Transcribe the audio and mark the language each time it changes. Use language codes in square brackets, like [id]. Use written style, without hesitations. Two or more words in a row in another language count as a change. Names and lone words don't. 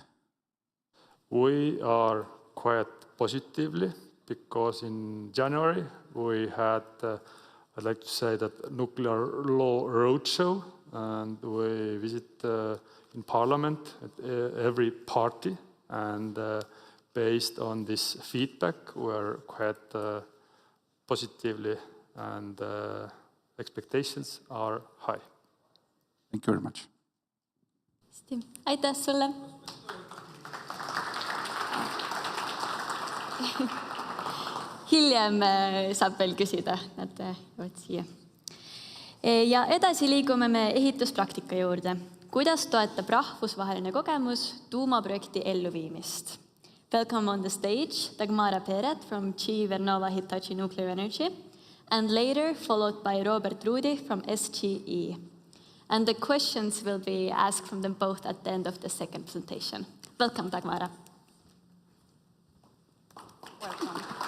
[en] We are quite positively, because in January we had, I'd like to say, that nuclear law roadshow, and we visit in Parliament at every party, and based on this feedback, we're quite positively, and expectations are high. Thank you very much. [et] Aitäh sulle! Hiljem saab veel küsida, nad jõuavad siia. Ja edasi liigume me ehituspraktika juurde. Kuidas toetab rahvusvaheline kogemus tuumaprojekti elluviimist? [en] Welcome on the stage, Dagmara Peret from GE Vernova Hitachi Nuclear Energy, and later followed by Robert Rudi from SGE. And the questions will be asked from them both at the end of the second presentation. Welcome, Dagmara. Welcome.